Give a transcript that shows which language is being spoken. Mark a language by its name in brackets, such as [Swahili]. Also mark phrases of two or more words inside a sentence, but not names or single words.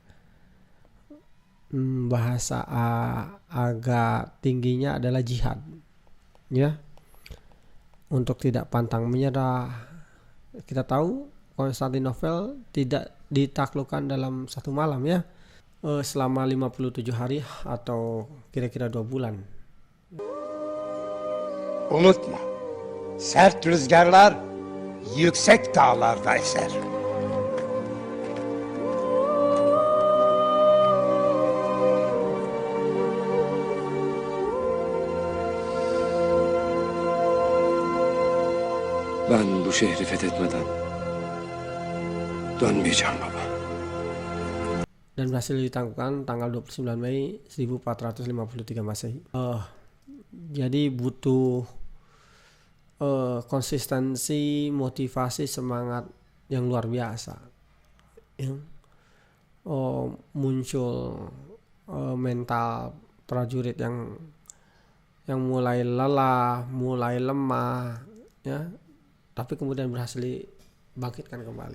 [Indonesian] Bahasa agak tingginya adalah jihad ya, untuk tidak pantang menyerah. Kita tahu Konstantinopel tidak ditaklukkan dalam satu malam ya, selama 57 hari atau kira-kira 2 bulan. [Turkish] Unutma, sert rüzgarlar yüksek dağlarda eser. Ben bu şehri fethetmeden dönmeyeceğim baba. [Indonesian] Dan berhasil ditangguhkan tanggal 29 Mei 1453 Masehi. Jadi butuh konsistensi, motivasi, semangat yang luar biasa, yang muncul mental prajurit yang mulai lelah, mulai lemah, ya, tapi kemudian berhasil dibangkitkan kembali.